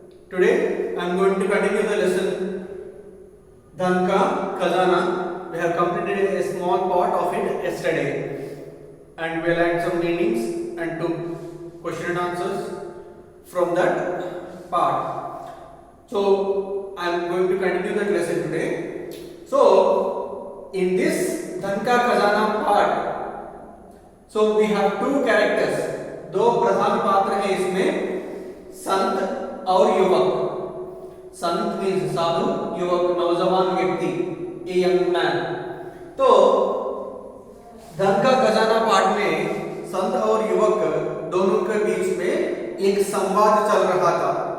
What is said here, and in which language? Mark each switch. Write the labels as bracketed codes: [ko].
[en] Today I am going to continue the lesson धन का खजाना. We have completed a small part of it yesterday and we learned some meanings and took question and answers from that part. So I am going to continue that lesson today. So in this धन का खजाना part, so we have two characters. [hi] दो प्रधान पात्र हैं इसमें, संत और युवक. संत means साधु, युवक नौजवान व्यक्ति, ए यंग मैन. तो धन का खजाना पाठ में संत और युवक दोनों के बीच में एक संवाद चल रहा था.